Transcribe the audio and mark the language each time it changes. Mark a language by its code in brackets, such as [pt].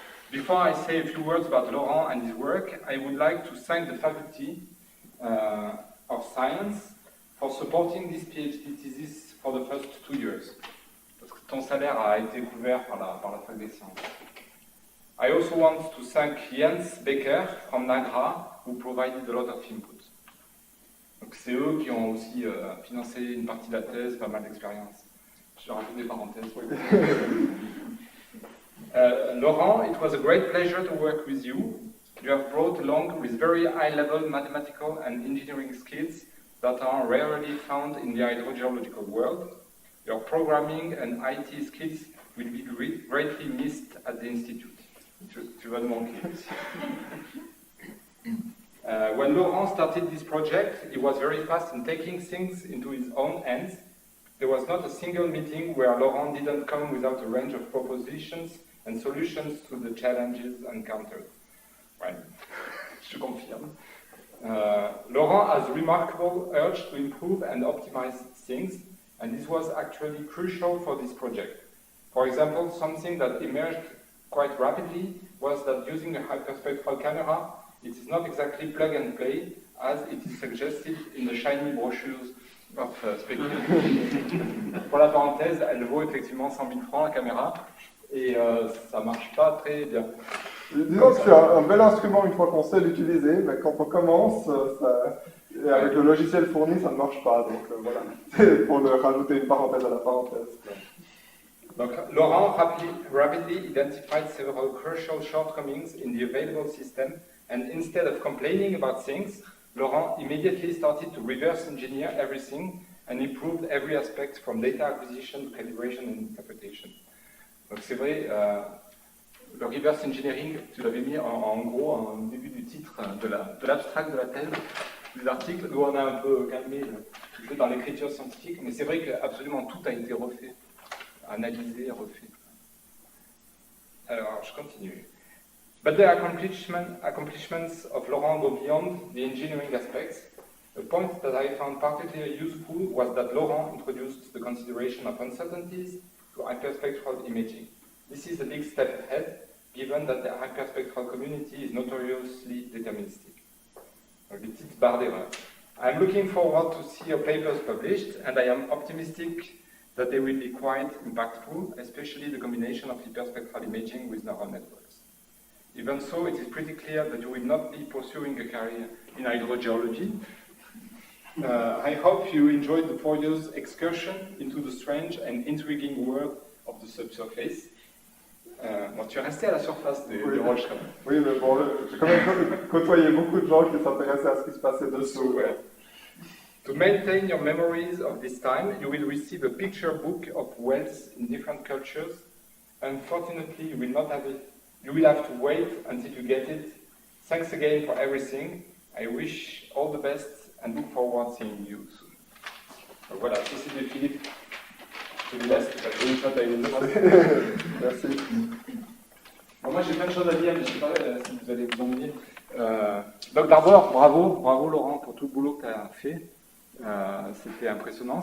[en] Before I say a few words about Laurent and his work, I would like to thank the Faculty of Science for supporting this PhD thesis for the first 2 years. [fr] Parce que ton salaire a été couvert par la Fac des Sciences. [en] I also want to thank Jens Becker from NAGRA, who provided a lot of input. [fr] Donc c'est eux qui ont aussi financé une partie de la thèse, pas mal d'expérience. Je rajoute des parenthèses. [en] Laurent, it was a great pleasure to work with you. You have brought along with very high-level mathematical and engineering skills that are rarely found in the hydrogeological world. Your programming and IT skills will be greatly missed at the Institute. [fr] Tu vas te manquer. [en] When Laurent started this project, he was very fast in taking things into his own hands. There was not a single meeting where Laurent didn't come without a range of propositions and solutions to the challenges encountered. Right. [fr] Je confirme. [en] Laurent has remarkable urge to improve and optimize things, and this was actually crucial for this project. For example, something that emerged quite rapidly was that using a hyperspectral camera, it is not exactly plug and play, as it is suggested in the shiny brochures of Spectrum. [fr] Pour la parenthèse, elle vaut effectivement 100 000 francs la caméra, et ça marche pas très bien. Disons que c'est un bel instrument une fois qu'on sait l'utiliser, mais quand on commence, et avec le logiciel fourni, ça ne marche pas. Donc voilà, c'est pour rajouter une parenthèse à la parenthèse. [en] Donc, Laurent rapidly identified several crucial shortcomings in the available system, and instead of complaining about things, Laurent immediately started to reverse engineer everything and improved every aspect from data acquisition, calibration and interpretation. [fr] Donc c'est vrai, le reverse engineering, tu l'avais mis en gros en début du titre de l'abstract de la thèse, des articles, où on a un peu calmé le jeu dans l'écriture scientifique, mais c'est vrai que absolument tout a été refait, analysé, refait. Alors, je continue. [en] But the accomplishments of Laurent go beyond the engineering aspects. A point that I found particularly useful was that Laurent introduced the consideration of uncertainties to hyperspectral imaging. This is a big step ahead, given that the hyperspectral community is notoriously deterministic. [fr] Donc, des petites barres d'erreur. [en] I'm looking forward to see your papers published, and I am optimistic that they will be quite impactful, especially the combination of hyperspectral imaging with neural networks. Even so, it is pretty clear that you will not be pursuing a career in hydrogeology. I hope you enjoyed the 4 years excursion into the strange and intriguing world of the subsurface. [fr] Bon, tu es resté à la surface des roches quand même. Oui, mais bon, j'ai quand même côtoyé beaucoup de gens qui s'intéressaient à ce qui se passait dessous. Ouais. [en] To maintain your memories of this time, you will receive a picture book of wells in different cultures. Unfortunately, you will not have it. You will have to wait until you get it. Thanks again for everything. I wish all the best and look forward to seeing you soon. [fr] Donc voilà, ceci de Philippe. Je vous laisse, parce que une fois, tu as une autre. Merci. Bon, moi, j'ai plein de choses à dire, mais je ne sais pas si vous allez vous ennuyer. Donc d'abord, bravo Laurent pour tout le boulot que tu as fait. C'était impressionnant.